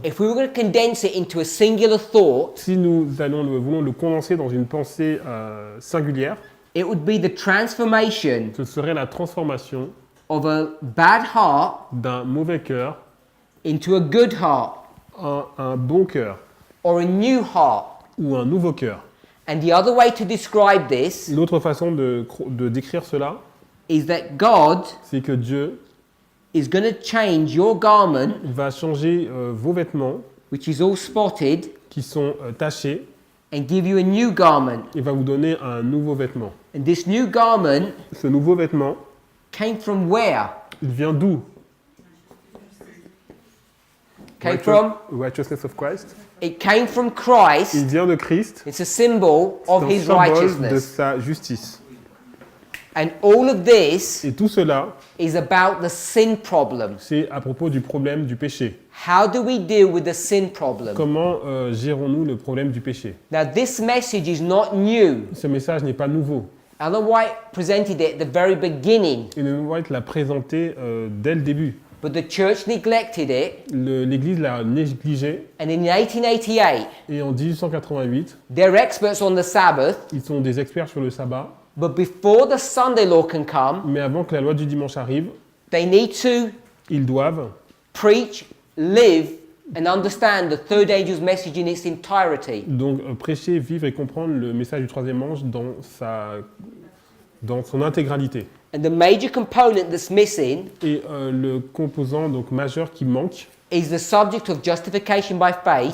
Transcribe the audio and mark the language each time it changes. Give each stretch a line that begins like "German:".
English: if we were going to condense it into a singular thought,
French: si nous voulons le condenser dans une pensée singulière,
English: it would be the transformation
French: ce serait la transformation
English: of a bad heart
French: d'un mauvais cœur
English: into a good heart
French: en un bon cœur
English: or a new heart.
French: ou un nouveau cœur.
English: And the other way to describe this
French: L'autre façon de décrire cela,
English: is that God
French: c'est que Dieu
English: is going to change your garment,
French: va changer vos vêtements
English: which is all spotted,
French: qui sont tachés
English: and give you a new garment.
French: et va vous donner un nouveau vêtement.
English: And this new garment
French: Ce nouveau vêtement,
English: came from where?
French: il vient d'où?
English: Came from? Righteousness of Christ. It came from Christ.
French: Il vient de Christ.
English: It's a symbol
French: C'est
English: of
French: un
English: his
French: symbole de
English: righteousness.
French: sa justice.
English: And all of this
French: Et tout cela,
English: is about the sin problem.
French: c'est à propos du problème du péché.
English: How do we deal with the sin problem?
French: Comment gérons-nous le problème du péché?
English: Now, this message is not new.
French: Ce message n'est pas nouveau.
English: Ellen White presented it at the very beginning.
French: Ellen White l'a présenté dès le début.
English: but the church neglected it,
French: L'Église l'a négligé,
English: and in 1888,
French: et en 1888,
English: they're experts on the Sabbath,
French: ils sont des experts sur le sabbat,
English: but before the Sunday law can come,
French: mais avant que la loi du dimanche arrive,
English: they need to
French: ils doivent
English: preach, live, and understand the third angel's message in its entirety.
French: donc prêcher, vivre et comprendre le message du troisième ange dans son intégralité.
English: And the major component that's missing
French: Et le composant donc majeur qui manque,
English: is the subject of justification by faith,